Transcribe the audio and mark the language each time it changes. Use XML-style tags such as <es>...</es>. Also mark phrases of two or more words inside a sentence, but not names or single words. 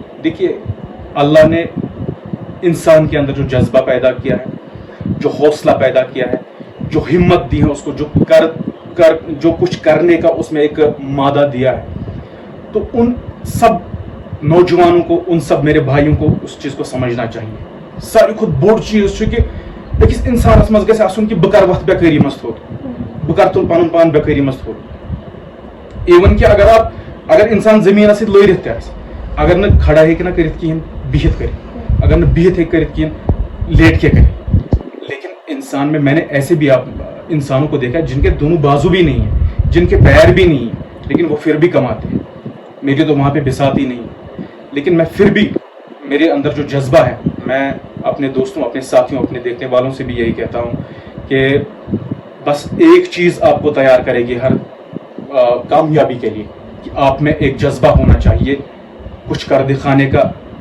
<hi>देखिए, अल्लाह ने इंसान के अंदर जो जज्बा पैदा किया है, जो हौसला पैदा किया है, जो हिम्मत दी है उसको, जो कुछ करने का उसमें एक मादा दिया है, तो उन सब नौजवानों को, उन सब मेरे भाइयों को उस चीज़ को समझना चाहिए।</hi> <ks>सारी खुद बोड़ चीज़ कि अकिस इंसानस मज गژھِ आसुन कि बह कर वथ बेकारी मस थोत, बह कर तुल पनुन पान बेकारी मस थोत। इवन कि अगर इंसान जमीन सत लरित ते अगर न खड़ा हेक ना करित कहीं बिहित कर, अगर न बिहित हेक करित कहीं लेट के करे।</ks> <hi>लेकिन इंसान में मैंने ऐसे भी आप इंसानों को देखा जिनके दोनों बाजू भी नहीं है, जिनके पैर भी नहीं है, लेकिन वो फिर भी कमाते हैं। मेरी तो वहाँ पे बिसात ही नहीं, लेकिन मैं फिर भी, मेरे अंदर जो जज्बा है, मैं अपने दोस्तों, अपने साथियों, अपने देखने वालों से भी यही कहता हूँ कि बस एक चीज़ आपको तैयार करेगी हर कामयाबी के लिए, कि आप में एक जज्बा होना चाहिए कुछ कर दिखाने का समाज के लिए।</hi>